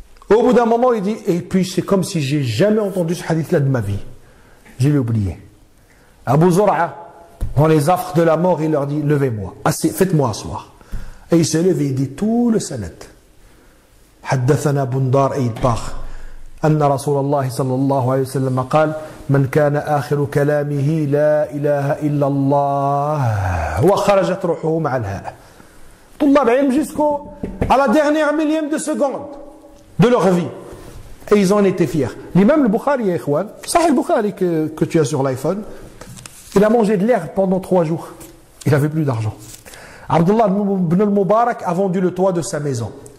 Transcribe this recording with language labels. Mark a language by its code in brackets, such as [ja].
[fr] Au bout d'un moment, il dit, et puis c'est comme si j'ai jamais entendu ce hadith là de ma vie. Je l'ai oublié. Abu Zur'a, dans les affres de la mort, il leur dit, levez-moi, faites-moi asseoir. Et il se lève et il dit tout le sanad. Haddathana Bundar, et il part. [ar] أن رسول الله صلى الله عليه وسلم قال من كان آخر كلامه لا إله إلا الله وخرجت روحه مع الهاء. طلاب علم [fr] jusqu'à la dernière millième de seconde de leur vie. Et ils en étaient fiers. L'imam al-Bukhari, Ikhwan, Sahih al-Bukhari que tu as sur l'iPhone, il a mangé de l'herbe pendant 3 jours. Il n'avait plus d'argent. Abdullah ibn al-Mubarak a vendu le toit de sa maison.